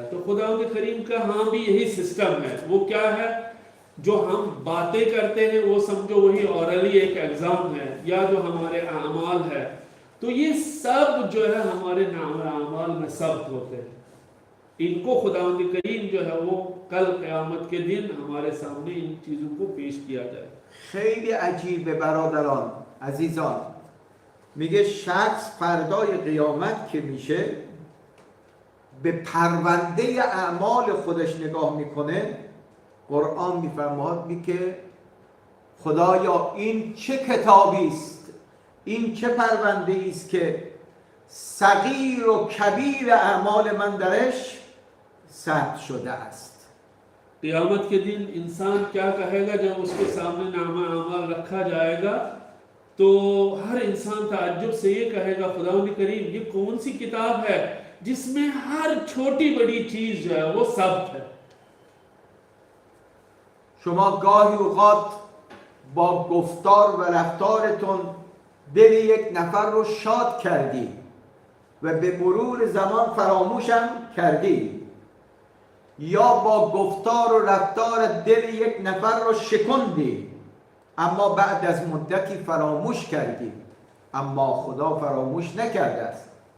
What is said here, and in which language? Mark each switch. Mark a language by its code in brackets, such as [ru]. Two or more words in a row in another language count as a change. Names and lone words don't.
[ur] تو خدا کریم کا ہاں بھی یہی سسٹم ہے۔ وہ کیا ہے، جو ہم باتیں کرتے ہیں وہ سمجھو وہی اورلی ایک ایگزام ہے، یا جو ہمارے اعمال ہے، تو یہ سب جو ہے ہمارے اعمال میں ثبت ہوتے ہیں. ان کو خداوند کریم جو ہے وہ کل قیامت کے دن ہمارے سامنے ان چیزوں کو پیش کیا جائے. [fa] خیلی عجیبه برادران عزیزان. میگه شخص فردای قیامت که میشه به پرونده اعمال خودش نگاه میکنه. قرآن میفرماید که خدایا این چه کتابی است، این چه پرونده است که صغیر و کبیر اعمال من درش ثبت شده است. [ur] قیامت کے دن انسان کیا کہے گا جب اس کے سامنے نامہ اعمال رکھا جائے گا، تو ہر انسان تعجب سے یہ کہے گا خداوند کریم یہ کون سی کتاب ہے جس میں ہر چھوٹی بڑی چیز جو ہے وہ سب ہے. [fa] شما گاهی اوقات با گفتار و رفتارتون دل یک نفر رو شاد کردی و به مرور زمان فراموشم کردی، یا با گفتار و رفتار دل یک نفر رو شکندی اما بعد از مدتی فراموش کردی، اما خدا فراموش نکرده است.